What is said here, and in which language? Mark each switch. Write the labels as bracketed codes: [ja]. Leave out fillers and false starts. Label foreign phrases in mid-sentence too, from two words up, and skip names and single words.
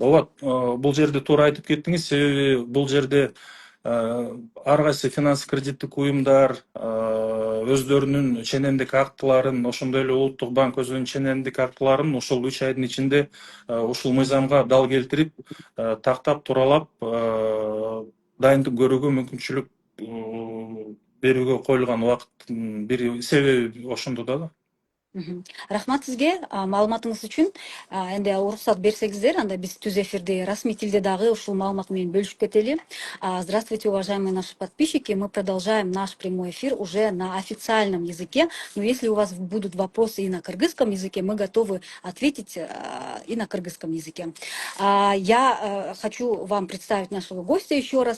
[ky] Ооба, бул жерде туура айтып кеттиңиз. Себеби бул жерде ар кайсы финанс кредиттик уюмдар өздөрүнүн ченемдик актыларын, ошондой эле Улуттук банк өзүнүн ченемдик актыларын ушул 3 айдын ичинде ушул мыйзамга дал келтирип, тактап туралап, дайындык көрүүгө мүмкүнчүлүк берүүгө коюлган убакыттын бир себеби ошондо да. Мгм. Рахмат сизге маалыматыңыз үчүн. Энди уруксат берсеңиздер, анда биз түз эфирде расмий тилде дагы ушул маалымат менен бөлүшүп кетели. [ru] Здравствуйте, уважаемые наши подписчики. Мы продолжаем наш прямой эфир уже на официальном языке. Но если у вас будут вопросы и на кыргызском языке, мы готовы ответить и на кыргызском языке. Я хочу вам представить нашего гостя еще раз.